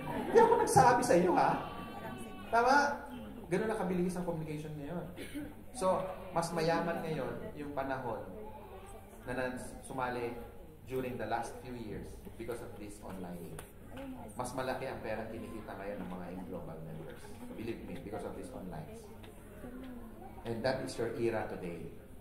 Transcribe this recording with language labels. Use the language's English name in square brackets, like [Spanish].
[Filipino] Hindi ako nagsabi sa iyo, ha? Tama? Ganoon na kabilis ang communication ngayon. So, mas mayaman ngayon yung panahon na sumali [English] during the last few years because of this online. [Filipino] Mas malaki ang pera kinikita ngayon ng mga global members. [English] Believe me, because of this online. And that is your era today.